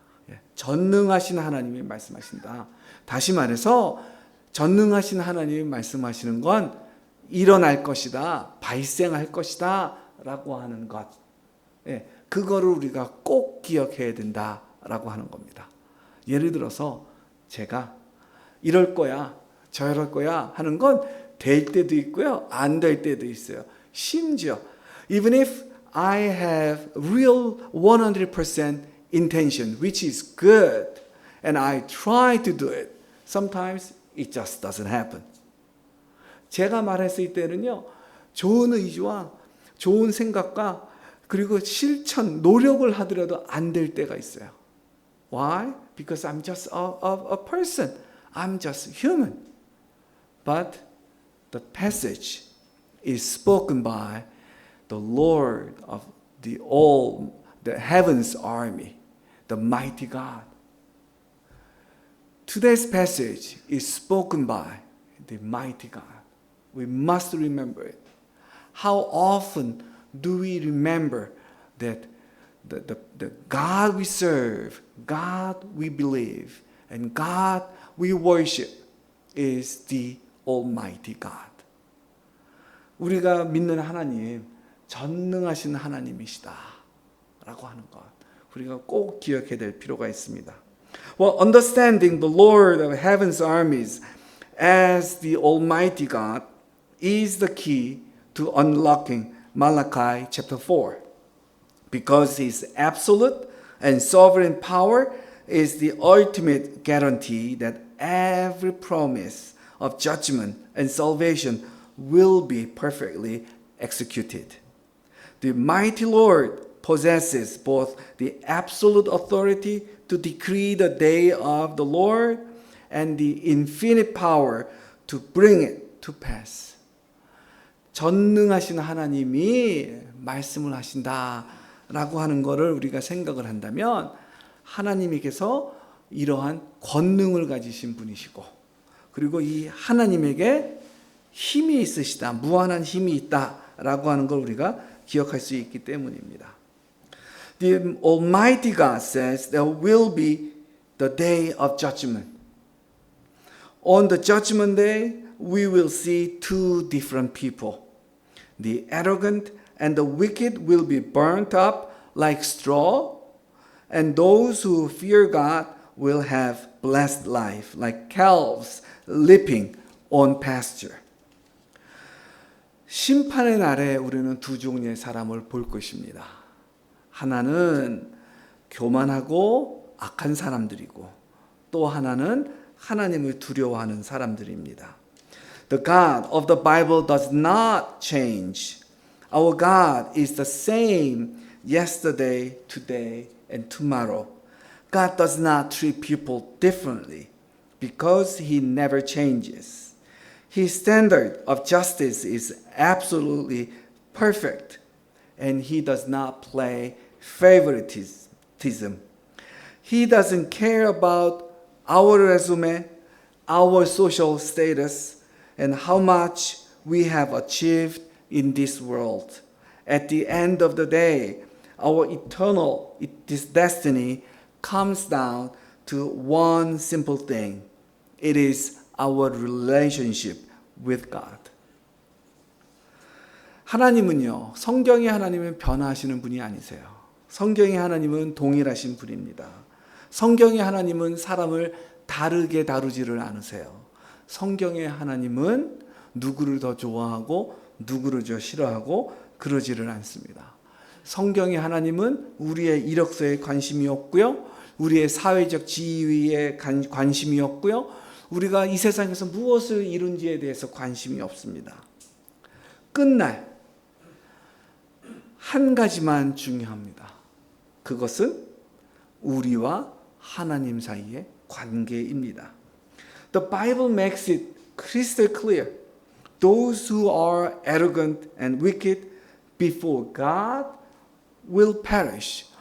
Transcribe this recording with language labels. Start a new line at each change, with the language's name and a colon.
Korean: 예, 전능하신 하나님이 말씀하신다. 다시 말해서 전능하신 하나님이 말씀하시는 건 일어날 것이다, 발생할 것이다 라고 하는 것. 예, 그거를 우리가 꼭 기억해야 된다라고 하는 겁니다. 예를 들어서 제가 이럴 거야, 저럴 거야 하는 건 될 때도 있고요, 안 될 때도 있어요. 심지어
English: even if I have real 100% intention, which is good, and I try to do it, sometimes it just doesn't happen.
Korean: 제가 말했을 때는요, 좋은 의지와 좋은 생각과 그리고 실천, 노력을 하더라도 안 될 때가 있어요.
English: Why? Because I'm just a person. I'm just human. But the passage is spoken by the Lord of the heavens army, the mighty God. Today's passage is spoken by the mighty God. We must remember it. How often do we remember that the God we serve, God we believe, and God we worship is the Almighty God.
Korean: 우리가 믿는 하나님, 전능하신 하나님이시다 라고 하는 것, 우리가 꼭 기억해야 될 필요가 있습니다.
English: Well, understanding the Lord of heaven's armies as the Almighty God is the key to unlocking Malachi chapter 4. Because his absolute and sovereign power is the ultimate guarantee that every promise of judgment and salvation will be perfectly executed. The mighty Lord possesses both the absolute authority to decree the day of the Lord and the infinite power to bring it to pass.
Korean: 전능하신 하나님이 말씀을 하신다라고 하는 것을 우리가 생각을 한다면 하나님께서 이러한 권능을 가지신 분이시고, 그리고 이 하나님에게 힘이 있으시다, 무한한 힘이 있다라고 하는 걸 우리가 기억할 수 있기 때문입니다.
English: The Almighty God says there will be the day of judgment. On the judgment day, we will see two different people. The arrogant and the wicked will be burnt up like straw, and those who fear God will have blessed life, like calves leaping on pasture.
Korean: 심판의 날에 우리는 두 종류의 사람을 볼 것입니다. 하나는 교만하고 악한 사람들이고, 또 하나는 하나님을 두려워하는 사람들입니다.
English: The God of the Bible does not change. Our God is the same yesterday, today, and tomorrow. God does not treat people differently because he never changes. His standard of justice is absolutely perfect, and he does not play favoritism. He doesn't care about our resume, our social status, and how much we have achieved in this world. At the end of the day, our eternal destiny comes down to one simple thing. It is our relationship with God.
Korean: 하나님은요, 성경의 하나님은 변화하시는 분이 아니세요. 성경의 하나님은 동일하신 분입니다. 성경의 하나님은 사람을 다르게 다루지를 않으세요. 성경의 하나님은 누구를 더 좋아하고 누구를 더 싫어하고 그러지를 않습니다. 성경의 하나님은 우리의 이력서에 관심이 없고요, 우리의 사회적 지위에 관심이 없고요, 우리가 이 세상에서 무엇을 이룬지에 대해서 관심이 없습니다. 끝날 한 가지만 중요합니다. 그것은 우리와 하나님 사이의 관계입니다.
English: The Bible makes it crystal clear. those who are arrogant and wicked before God will perish.